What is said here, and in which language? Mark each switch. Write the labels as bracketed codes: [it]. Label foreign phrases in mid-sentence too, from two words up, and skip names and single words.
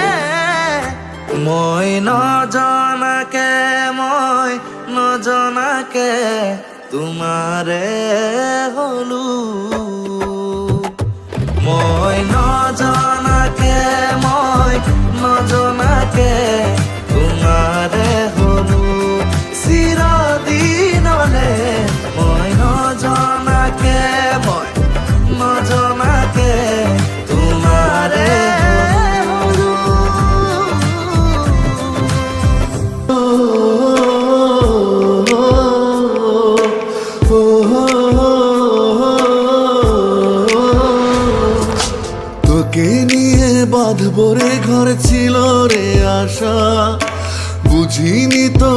[as] মই নজনাকে মই নজনাকে তোমাৰে হলো মই নজনাকে মই নজনাকে তোমাৰে হলো চিৰদিনলে মই নজনাকে মই নজনাকে তোমাৰে হলো [bn] তোকে নিয়ে বাঁধবরে ঘর ছিল রে আশা বুঝিনি তো